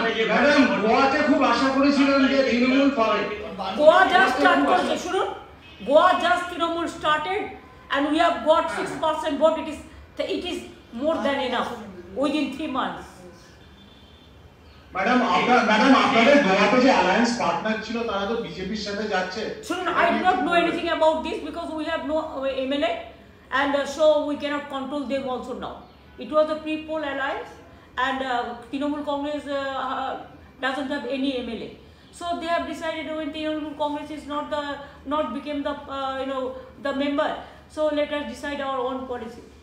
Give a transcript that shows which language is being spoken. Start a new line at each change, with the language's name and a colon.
Bangla: Madam গোয়াতে খুব আশা করেছিলেন যে তৃণমূল পাবে। গোয়া জাস্ট স্টার্ট করেছে, শুনুন,
English: Goa just Trinamool started and we have got 6% vote. It is more than enough within 3 months.
Bangla: Madam আপনাদের গোয়াতে যে অ্যালায়েন্স পার্টনার ছিল তারা তো বিজেপির সাথে যাচ্ছে। শুনুন,
English: I do not know anything about this because we have no MLA and so we cannot control them also now. It was a pre-poll alliance and Trinamool Congress doesn't have any MLA. So they have decided when Trinamool Congress is not became the member, so let us decide our own policy.